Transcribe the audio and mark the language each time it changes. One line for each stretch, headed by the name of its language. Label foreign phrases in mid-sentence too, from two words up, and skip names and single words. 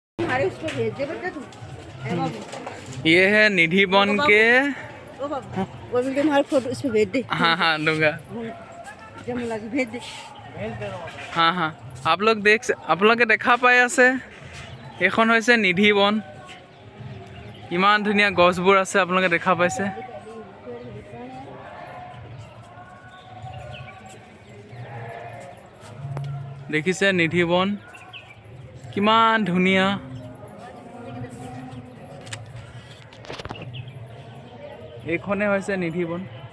Hindi: ये है निधि वन के फोटो इस पे भेज दे। हाँ हाँ दूंगा। भेज दे। हाँ हाँ
Assamese: আপোনালোকে দেখা পাই আছে এইখন হৈছে নিধি বন ইমান ধুনীয়া গছবোৰ আছে আপোনালোকে দেখা পাইছে দেখিছে নিধি বন কিমান ধুনীয়া এইখনে হৈছে নিধি বন